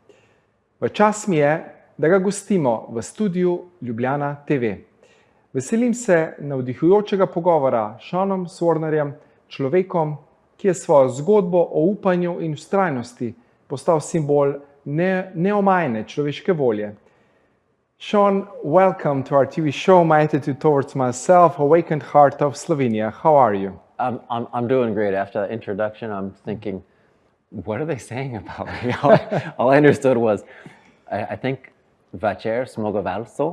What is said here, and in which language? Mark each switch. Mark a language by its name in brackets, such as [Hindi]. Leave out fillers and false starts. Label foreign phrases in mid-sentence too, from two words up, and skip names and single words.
[Slovenian] V čast mi je, da ga gostimo v studiu Ljubljana TV. Veselim se navdihujočega pogovora s Seanom Swarnerjem, človekom, ki je svojo zgodbo o upanju in vztrajnosti postal simbol neomajne človeške volje. [English] Sean, welcome to our TV show, My Attitude Towards Myself, Awakened Heart of Slovenia. How are you? I'm doing great. After that introduction, I'm thinking, what are they saying about me? All I understood was, I think, [Slovenian] Večer zmagovalcev.